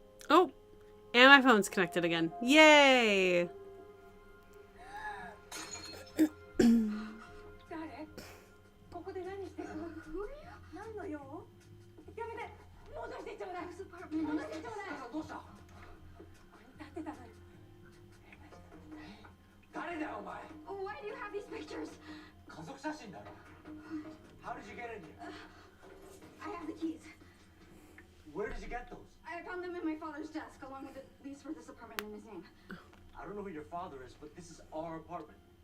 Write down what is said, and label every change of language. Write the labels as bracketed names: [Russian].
[English] Oh, and my phone's connected again. Yay! [Japanese] 誰ここで何してるの何の用やめて戻してちょうだい戻してちょうだいどうしたここに立ってたのよ誰だよお前 [English] Why do you have these pictures? [Japanese] 家族写真だろ [English] How did you get in here? I have the keys. Where did you get those? I found them in my father's desk, along with a lease for this apartment in his name. I don't know who your father is, but this is our apartment.